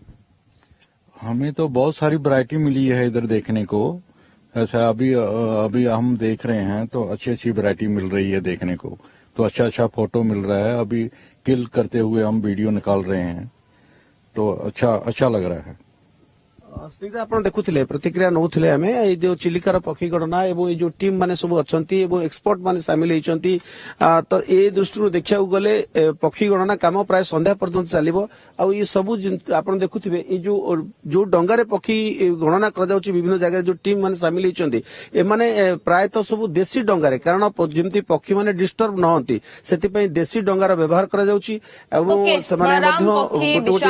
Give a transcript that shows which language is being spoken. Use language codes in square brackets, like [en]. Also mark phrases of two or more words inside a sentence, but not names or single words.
[hi] हमें तो बहुत सारी वैरायटी मिली है इधर देखने को। ऐसा अभी हम देख रहे हैं तो अच्छी वैरायटी मिल रही है देखने को। तो अच्छा फोटो मिल रहा है। अभी किल करते हुए हम वीडियो निकाल रहे हैं तो अच्छा लग रहा है। [or] ସ୍ନିଗ୍ଧା ଆପଣ ଦେଖୁଥିଲେ ପ୍ରତିକ୍ରିୟା ନଉଥିଲେ ଆମେ ଏଇ ଯୋଉ ଚିଲିକାର ପକ୍ଷୀ ଗଣନା ଏବଂ ଏଇ ଯୋଉ ଟିମ୍ ମାନେ ସବୁ ଅଛନ୍ତି ଏବଂ ଏକ୍ସପର୍ଟ ମାନେ ସାମିଲ ହେଇଛନ୍ତି ତ ଏ ଦୃଷ୍ଟିରୁ ଦେଖିବାକୁ ଗଲେ ପକ୍ଷୀ ଗଣନା କାମ ପ୍ରାୟ ସନ୍ଧ୍ୟା ପର୍ଯ୍ୟନ୍ତ ଚାଲିବ ଆଉ ଏ ସବୁ ଆପଣ ଦେଖୁଥିବେ ଏଇ ଯୋଉ ଡଙ୍ଗାରେ ପକ୍ଷୀ ଗଣନା କରାଯାଉଛି ବିଭିନ୍ନ ଜାଗାରେ ଯୋଉ ଟିମ୍ ମାନେ ସାମିଲ ହେଇଛନ୍ତି ଏମାନେ ପ୍ରାୟତଃ ସବୁ ଦେଶୀ ଡଙ୍ଗାରେ କାରଣ ଯେମିତି ପକ୍ଷୀ ମାନେ ଡିଷ୍ଟର୍ବ ନ ହୁଅନ୍ତି ସେଥିପାଇଁ ଦେଶୀ ଡଙ୍ଗାର ବ୍ୟବହାର କରାଯାଉଛି ଏବଂ ସେମାନେ ମଧ୍ୟ ଗୋଟେ ଗୋଟେ